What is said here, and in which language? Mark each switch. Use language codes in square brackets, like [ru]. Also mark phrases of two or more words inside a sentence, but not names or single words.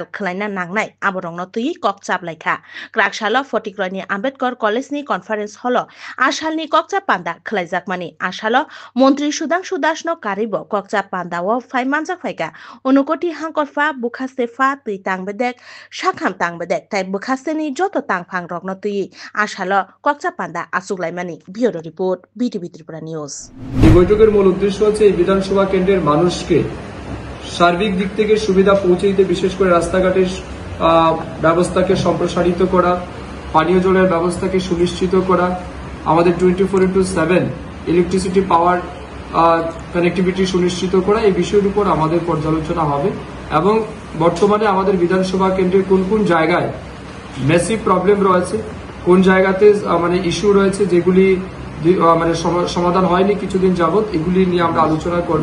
[trp] खलायना नांनाय आबरंग तुई ककचाप लाइखा क्राकसालो फटिग्रनि आम्बेडकर कलेजनि [en] conference hall [trp] आसालनि ककचाप पान्दा खलायजाक मानि आसालो मन्त्री सुधांशु दासनो कारिबो ककचाप पान्दाव फाइमानजाक फाइका अनुकोटि हांकरफा बुखासेफा तुई तांबेदेक साखाम तांबेदेक तै बुखासेनि जत तांफां रगन तुई आसाल ককচা পান্ডা আসুগলাইমানি [en] bureau report BTV Tripura News. [bn] এই বৈঠকের মূল উদ্দেশ্য হচ্ছে এই বিধানসভা কেন্দ্রের মানুষকে সার্বিক দিক থেকে সুবিধা পৌঁছে দিতে, বিশেষ করে রাস্তাঘাটের ব্যবস্থাকে সম্প্রসারিত করা, পানীয় জলের ব্যবস্থাকে সুনিশ্চিত করা, আমাদের 24/7 [en] electricity power connectivity [bn] সুনিশ্চিত করা, এই বিষয়ের উপর আমাদের পর্যালোচনা হবে এবং বর্তমানে আমাদের বিধানসভা কেন্দ্রের কোন কোন জায়গায় [en] massive problem [bn] রয়েছে, কোন জায়গাতে মানে ইস্যু রয়েছে যেগুলি মানে সমাধান হয়নি কিছুদিন যাবত, এগুলি নিয়ে আমরা আলোচনা করব।